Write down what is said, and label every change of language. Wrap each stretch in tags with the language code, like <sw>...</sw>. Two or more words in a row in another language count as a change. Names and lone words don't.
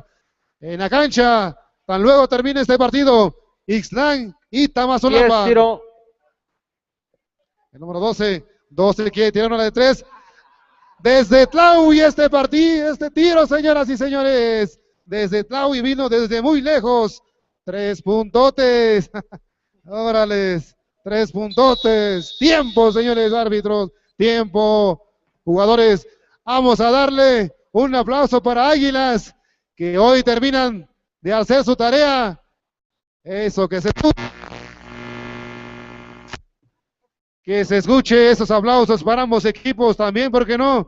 <es>En la cancha, tan luego termine este partido, Ixtlan y Tamazulapan. 10 tiro. El número 12 quiere tirar una de 3. Desde Tlahui este partido, este tiro, señoras y señores. Desde Tlahui vino desde muy lejos. 3 puntotes. Órales, 3 puntotes. Tiempo, señores árbitros. Tiempo, jugadores. Vamos a darle un aplauso para Águilas, que hoy terminan de hacer su tarea. Eso, que se escuche esos aplausos para ambos equipos también, ¿por qué no?</es>